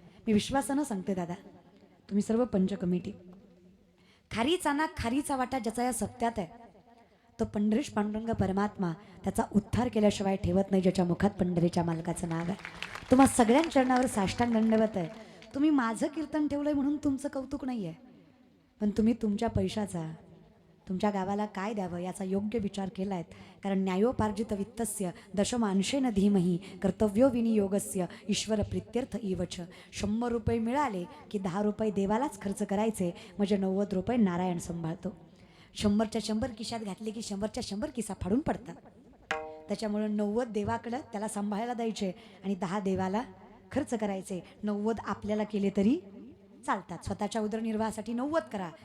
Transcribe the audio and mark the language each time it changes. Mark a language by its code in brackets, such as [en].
[mr] मी विश्वासानं सांगते दादा, तुम्ही सर्व पंच कमिटी, खारीचा ना खारीचा वाटा ज्याचा या सप्त्यात आहे, तो पंढरीश पांडुरंग परमात्मा त्याचा उद्धार केल्याशिवाय ठेवत नाही. ज्याच्या मुखात पंढरीच्या मालकाचं नाव आहे. तुम्हा सगळ्यांच्या चरणावर साष्टांग दंडवत आहे. तुम्ही माझं कीर्तन ठेवलंय म्हणून तुमचं कौतुक नाही आहे, पण तुम्ही तुमच्या पैशाचा तुमच्या गावाला काय द्यावं याचा योग्य विचार केला आहे. [sa] कारण न्यायोपार्जित वित्तस्य दशमांशेन धीमही कर्तव्यो विनियोगस्य ईश्वर प्रित्यर्थ इवच. [mr] 100 रुपये मिळाले की 10 रुपये देवालाच खर्च करायचे, म्हणजे 90 रुपये नारायण सांभाळतो. 100च्या 100 खिशात घातले की 100च्या 100 खिसा फाडून पडतात. त्याच्यामुळे 90 देवाकडं त्याला सांभाळायला द्यायचे आणि 10 देवाला खर्च करायचे. 90 आपल्याला केले तरी चालतात. स्वतःच्या उदरनिर्वाहासाठी 90 करा.